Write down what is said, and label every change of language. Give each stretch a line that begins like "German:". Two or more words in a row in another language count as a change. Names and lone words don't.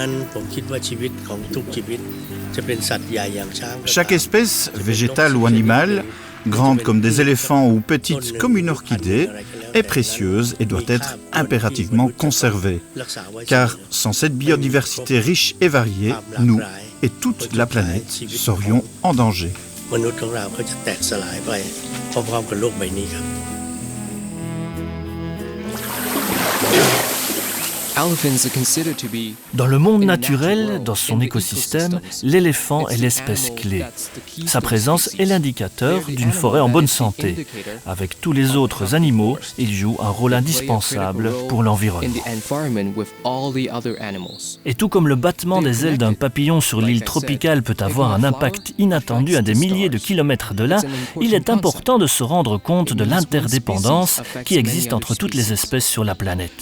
French: Chaque espèce, végétale ou animale, grande comme des éléphants ou petite comme une orchidée, est précieuse et doit être impérativement conservée. Car sans cette biodiversité riche et variée, nous et toute la planète serions en danger.
Thai: มนุษย์ของเราก็จะแตกสลายไปพร้อมๆกับโลกใบนี้ครับ
French: Dans le monde naturel, dans son écosystème, l'éléphant est l'espèce clé. Sa présence est l'indicateur d'une forêt en bonne santé. Avec tous les autres animaux, il joue un rôle indispensable pour l'environnement. Et tout comme le battement des ailes d'un papillon sur l'île tropicale peut avoir un impact inattendu à des milliers de kilomètres de là, il est important de se rendre compte de l'interdépendance qui existe entre toutes les espèces sur la planète.